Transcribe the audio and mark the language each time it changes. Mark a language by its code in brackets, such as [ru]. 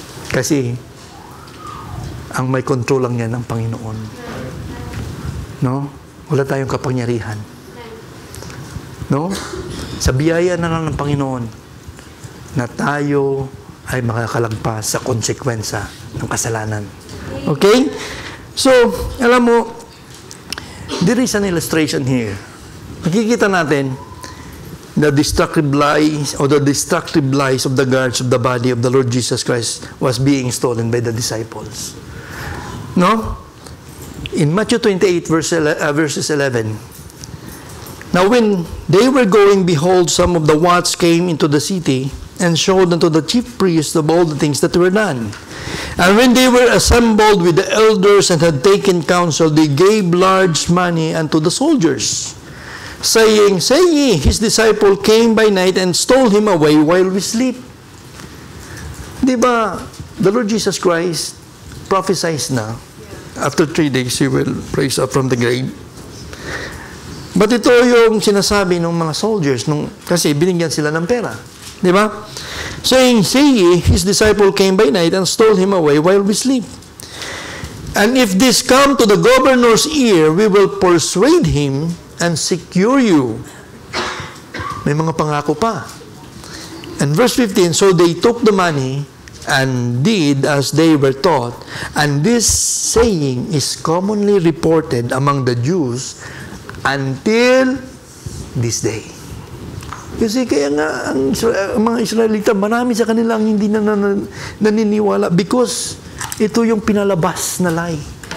[tl] Kasi, ang may control lang yan ang Panginoon. No? Wala tayong kapangyarihan. No? Sa biyaya na lang ng Panginoon na tayo ay makakalagpas sa konsekwensya ng kasalanan. Okay? [en] So, [tl] alam mo, [en] there is an illustration here. [tl] Makikita natin [en] the destructive lies or the destructive lies of the guards of the body of the Lord Jesus Christ was being stolen by the disciples. No? In Matthew 28 verses 11, now when they were going, behold, some of the watch came into the city and showed unto the chief priests of all the things that were done. And when they were assembled with the elders and had taken counsel, they gave large money unto the soldiers, saying, say ye, his disciple came by night and stole him away while we sleep. [tl] Di ba, [en] the Lord Jesus Christ prophesies na, after 3 days, He will raise up from the grave. [tl] But ito yung sinasabi ng mga soldiers, kasi binigyan sila ng pera. Di ba? [en] Saying, say ye, his disciple came by night and stole him away while we sleep. And if this come to the governor's ear, we will persuade him and secure you. [tl] May mga pangako pa. [en] And verse 15, so they took the money and did as they were taught. And this saying is commonly reported among the Jews until this day. [tl] Kasi kaya nga, ang mga Israelita, marami sa kanila ang hindi na naniniwala because ito yung pinalabas na lie.